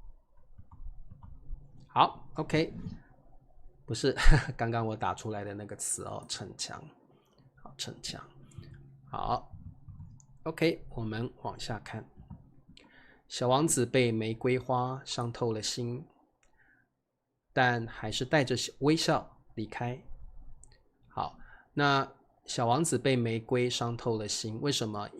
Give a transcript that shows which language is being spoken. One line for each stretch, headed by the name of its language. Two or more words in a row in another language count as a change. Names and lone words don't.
Chinese: 好 ，OK， 不是剛剛我打出來的那個詞逞強，好，逞強，好 ，OK，我們往下看。小王子被玫瑰花傷透了心，但還是帶着微笑離開。好，那小王子被玫瑰傷透了心，為什麼？